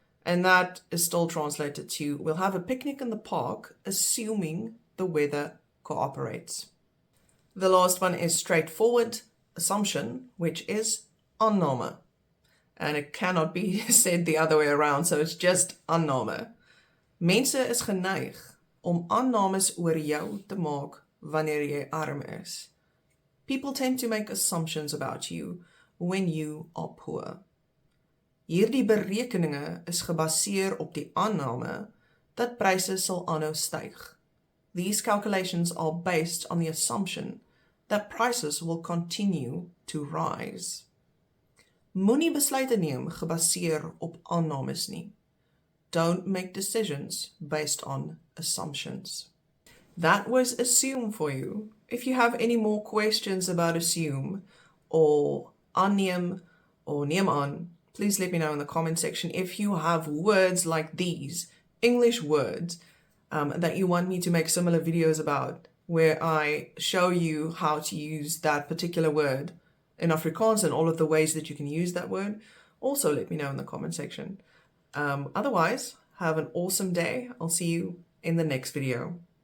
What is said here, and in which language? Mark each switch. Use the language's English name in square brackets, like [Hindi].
[English] And that is still translated to, we'll have a picnic in the park, assuming the weather cooperates. The last one is straightforward assumption, which is anname. And it cannot be said the other way around, so it's just anname. [Afrikaans] Mense is geneig om aannames oor jou te maak wanneer jy arm is. [English] People tend to make assumptions about you when you are poor. [Afrikaans] Hierdie berekeninge is gebaseer op die aanname dat pryse sal aanhou styg. [English] These calculations are based on the assumption that prices will continue to rise. [Afrikaans] Moenie besluite neem gebaseer op aannames nie. [English] Don't make decisions based on assumptions. That was assume for you. If you have any more questions about assume or aanneem or neem aan, please let me know in the comment section. If you have words like these, English words, that you want me to make similar videos about, where I show you how to use that particular word in Afrikaans and all of the ways that you can use that word, also let me know in the comment section. Otherwise, have an awesome day. I'll see you in the next video.